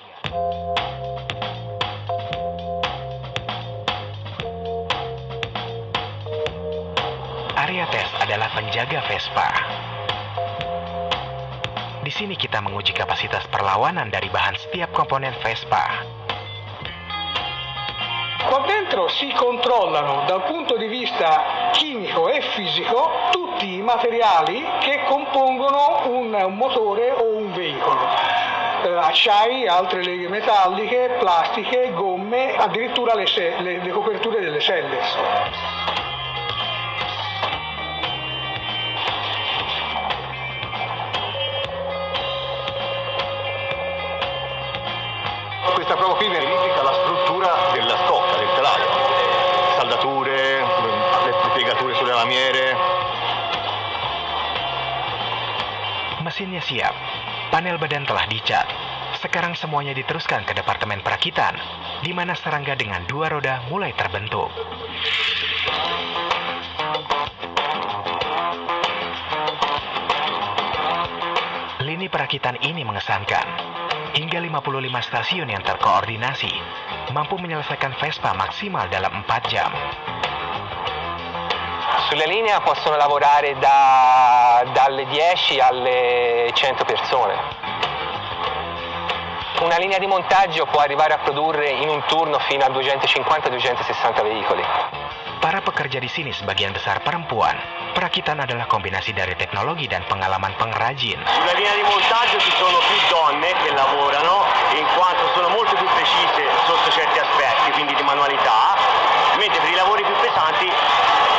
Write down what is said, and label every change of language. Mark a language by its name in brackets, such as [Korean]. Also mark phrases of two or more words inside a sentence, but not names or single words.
[Indonesian] Area tes adalah penjaga Vespa. Di sini kita menguji kapasitas perlawanan dari bahan setiap komponen Vespa. [Italian] Qua dentro si controllano dal punto di vista chimico e fisico tutti i materiali che compongono un motore o un veicolo. Acciai, altre leghe metalliche, plastiche, gomme, addirittura le coperture delle selle. Questa prova qui verifica la struttura della stocca, del telaio, saldature, le piegature sulle lamiere. [Indonesian] Mesinnya siap, panel badan telah dicat. Sekarang semuanya diteruskan ke departemen perakitan, di mana serangga dengan 2 roda mulai terbentuk. Lini perakitan ini mengesankan. Hingga 55 stasiun yang terkoordinasi mampu menyelesaikan Vespa maksimal dalam 4 jam. [Italian] Sulla linea possono lavorare dalle 10 alle 100 persone. Una linea di montaggio può arrivare a produrre in un turno fino a 250-260 veicoli. [Indonesian] Para pekerja di sini sebagian besar perempuan. Perakitan adalah kombinasi dari teknologi dan pengalaman pengrajin. [Italian] Sulla linea di montaggio ci sono più donne che lavorano, in quanto sono molto più precise sotto certi aspetti, quindi di manualità, mentre per i lavori più pesanti